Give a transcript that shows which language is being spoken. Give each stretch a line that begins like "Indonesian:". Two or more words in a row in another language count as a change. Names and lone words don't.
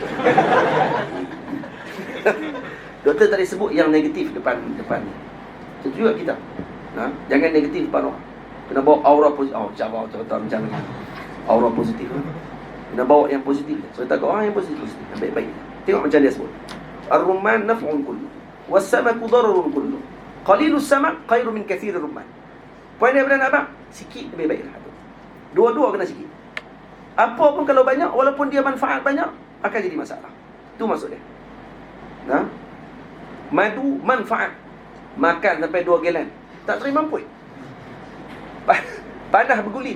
Malay: Doktor tadi sebut yang negatif depan ni. Itu juga kita. Jangan negatif depan orang. Kena bawa aura positif. Contoh macam ni. Aura positif. Kena bawa yang positif. Cerita ke orang yang positif. Yang baik-baik. Tengok macam dia sebut.
Arabic: الرمان نفع كله. والسمك ضرر كله. قليل السمك خير من كثير الرمان.
Malay: Poin dia nak abang? Sikit lebih baiklah. Dua-dua kena sikit. Apa pun kalau banyak, walaupun dia manfaat banyak, akan jadi masalah. Itu maksud dia. Madu manfaat. Makan sampai 2 galen. Tak terima mampu. Panas berguling.